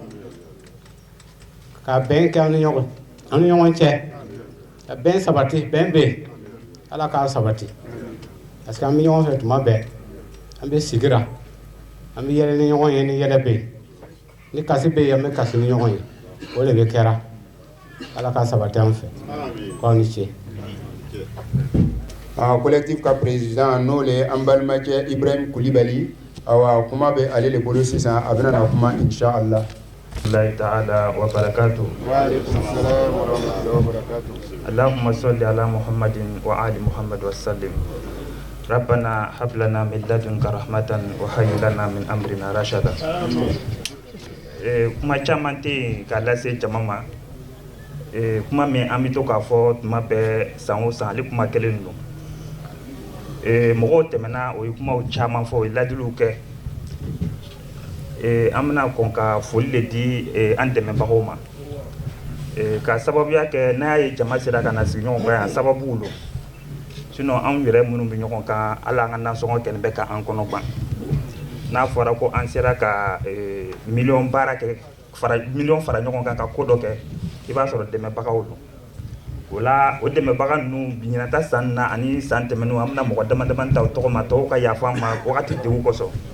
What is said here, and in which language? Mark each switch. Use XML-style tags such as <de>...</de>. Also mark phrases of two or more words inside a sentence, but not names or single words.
<bm>ka bɛn kɛ an ni ɲɔgɔn cɛ ka bɛn sabati bɛn bɛ yen ala k'a sabati</bm> <fr>parce que</fr> <bm>an bɛ ɲɔgɔn fɛ tuma bɛɛ an bɛ sigira an bɛ yɛlɛ ni ɲɔgɔn ye ni yɛlɛ bɛ yen ni kasi bɛ yen an bɛ kasi ni ɲɔgɔn ye o de bɛ kɛra ala k'a sabati an fɛ ko aw ni ce. collectif ka président n'o le an balimakɛ Ibrahim Kulibali awa kuma bɛ ale de bolo sisan a bɛna na kuma inshallah.</bm> <ar>الله تعالى وبركاته. وعليكم السلام ورحمة الله وبركاته. اللهم صل على محمد وآل محمد وسلم. ربنا هب لنا من لدنك رحمة وهيئ لنا من أمرنا رشدا.</ar> <bm>kuma caman tɛ yen k'a lase jama ma kuma min an bɛ to k'a fɔ tuma bɛɛ san o san ale kuma kelen don mɔgɔw tɛmɛna o ye kumaw caman fɔ o ye ladiliw kɛ an bɛna kɔn ka foli de di an dɛmɛbagaw ma ka sababuya kɛ n'a ye jama sera ka na sigi ɲɔgɔn kan yan sababuw don sinon anw yɛrɛ minnu bɛ ɲɔgɔn kan ala an ka nasɔngɔ kɛlen bɛ ka an kɔnɔ gan n'a fɔra ko an sera ka miliyɔn baara kɛ miliyɔn fara ɲɔgɔn kan ka ko dɔ kɛ i b'a sɔrɔ dɛmɛbagaw don o la o dɛmɛbaga ninnu ɲinata san na ani san tɛmɛnenw an bɛna mɔgɔ dama dama ta o tɔgɔ ma tɔw ka yafa an ma wagati degun kosɔn</bm>